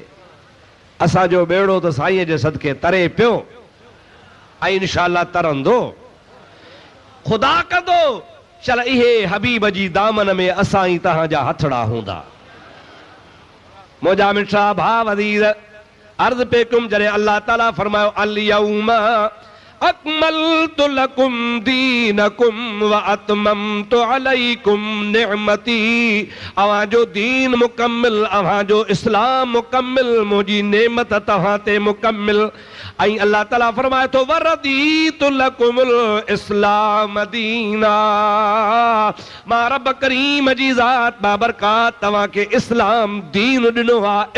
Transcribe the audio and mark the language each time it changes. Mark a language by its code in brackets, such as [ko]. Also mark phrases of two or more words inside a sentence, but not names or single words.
[sd] असांजो बेड़ो त साईं जे सदके तरे पियो ऐं इंशाअल्लाह तरंदो। खुदा कंदो चल इहे हबीब जी दामन में असां ई तव्हांजा हथड़ा हूंदा। मुंहिंजा मिठा भाउ अज़ीज़, अर्ज़ पे कुम जॾहिं अल्लाह ताला फरमायो [ar] اليوم أكملت لكم دينكم وأتممت عليكم نعمتي, [sd] अवांजो दीन मुकम्मिल, अवांजो इस्लाम मुकम्मिल, मुंहिंजी नेमत तव्हां ते मुकम्मिल। ऐं अल्लाह ताला फरमाए थो [ar] ورضيت لكم الإسلام دينا, [sd] मां रब करीम जी ज़ात बाबरकात तव्हांखे इस्लाम दीन ॾिनो आहे।